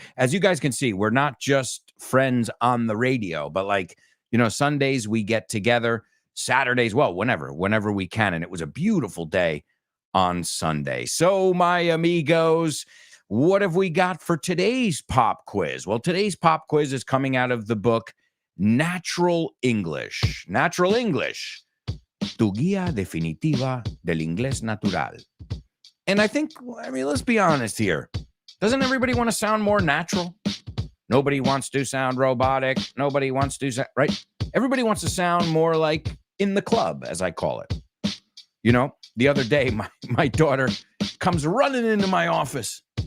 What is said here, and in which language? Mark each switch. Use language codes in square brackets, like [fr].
[en] As you guys can see, we're not just friends on the radio, but Sundays we get together, Saturdays, well, whenever we can, and it was a beautiful day on Sunday. So, my amigos, what have we got for today's pop quiz? Well, today's pop quiz is coming out of the book Natural English. [es] Natural English, tu guía definitiva del inglés natural. [en] And I think, let's be honest here. Doesn't everybody want to sound more natural? Nobody wants to sound robotic. Nobody wants to sound, right? Everybody wants to sound more like in the club, as I call it. The other day, my daughter comes running into my office.